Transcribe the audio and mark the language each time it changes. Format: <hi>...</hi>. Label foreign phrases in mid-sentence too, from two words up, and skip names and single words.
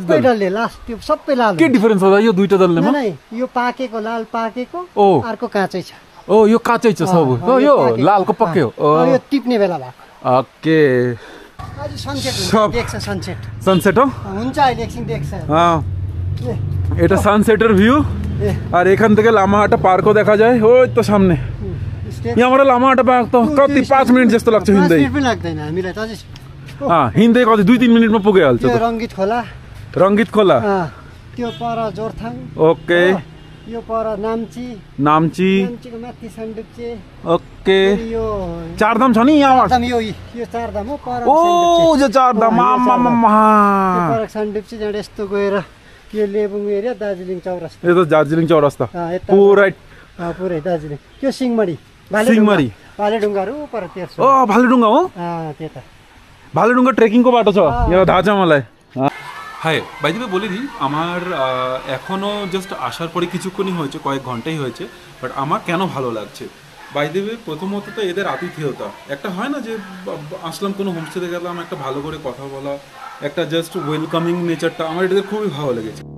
<ne>सबै डल्ले लास्ट त्यो सबै लाल। के डिफरेन्स होला यो दुईटा डल्लेमा? नै यो पाकेको लाल पाकेको ओ अर्को काँचै छ। ओ यो काँचै छ सब। यो लालको पक्कै हो। यो टिप्ने बेला भएको। ओके। आज सनसेट हुन्छ देख्छ सनसेट। सनसेट हो? हुन्छ अहिले एकछिन देख्छ।</ne> <bn>এটা সানসেটের ভিউ আর এখান থেকে লামাহাটা পার্কও দেখা যায় ওই তো সামনে।</bn> <ne>यहाँबाट लामाहाटा पार्क त कति 5 मिनट जस्तो लाग्छ हिँड्दै? 5 मिनट पनि लाग्दैन हामीलाई त अझै। हिँड्दै कति 2-3 मिनेटमा पुगिहाल्छ। त्यो रङ्गित खोला। रङ्गित खोला त्यो पर जोरथाङ। ओके। यो पर नाम्ची। नाम्चीको माथि सन्दुप्चे। ओके। यो चारधाम छ नि यहाँबाट? यो चारधाम हो पर। ओ जो चारधाम आमामा। पर सन्दुप्चे जहाँ यस्तो गएर यो लेबुङ एरिया दार्जिलिङ चौरस्ता। यो त दार्जिलिङ चौरस्ता पुरै पुरै दार्जिलिङ। त्यो सिंहमारी भालेढुङ्गाहरू पर तेर्सो। ও ভালেডুঙ্গা हो? त्यता ভালেডুঙ্গা ট্রেকিংको बाटो छ यहाँ थाहा छ मलाई।</ne> <bn>হাই</bn> <en>by the way</en> <bn>বলে দিই আমার এখনও জাস্ট আসার পরে কিছুক্ষণই হয়েছে, কয়েক ঘন্টাই হয়েছে, বাট আমার কেন ভালো লাগছে।</bn> <en>by the way</en> <bn>প্রথমত তো এদের আতিথেয়তা একটা হয় না যে আসলাম কোনো হোমস্টেতে গেলাম একটা ভালো করে কথা বলা, একটা জাস্ট</bn> <en>welcoming nature</en> <bn>আমার এটাদের খুবই ভালো লেগেছে।</bn>